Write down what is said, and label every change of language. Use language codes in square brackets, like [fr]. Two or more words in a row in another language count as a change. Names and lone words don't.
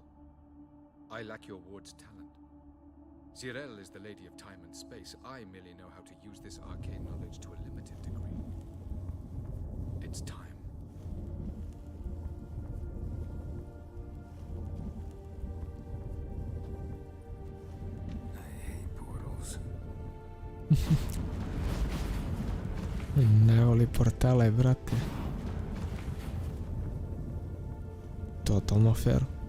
[en] I lack your ward's talent. Zirel is the lady of time and space. I merely know how to use this arcane knowledge to a limited degree. It's time. I hate portals. [sr] Ne voli portale, brate. Totalno fair.